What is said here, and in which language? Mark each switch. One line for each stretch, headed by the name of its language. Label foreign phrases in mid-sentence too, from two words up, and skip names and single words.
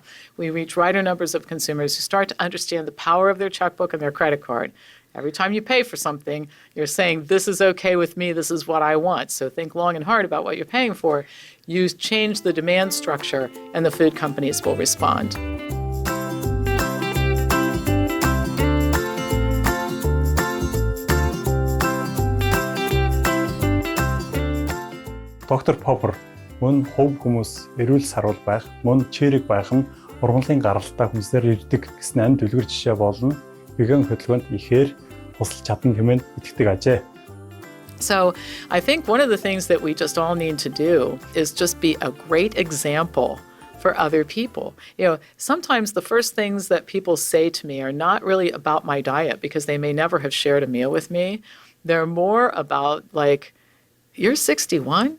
English: We reach wider numbers of consumers who start to understand the power of their checkbook and their credit card. Every time you pay for something, you're saying, this is okay with me, this is what I want. So think long and hard about what you're paying for. You change the demand structure, and the food companies will respond.
Mongolian: Доктор Поппер, мөн хувь хүмүүс эрүүл сарвал байх, мөн чирэг байх нь ургамлын гаралтай хүнсээр ирдэг гэсэн амь дэлгэр жишээ болно. Веган хөдөлгөөнд ихээр тусалж чадна хэмээн итгэдэг ажээ.
English: So I think one of the things that we just all need to do is just be a great example for other people. You know, sometimes the first things that people say to me are not really about my diet because they may never have shared a meal with me. They're more about like, you're 61?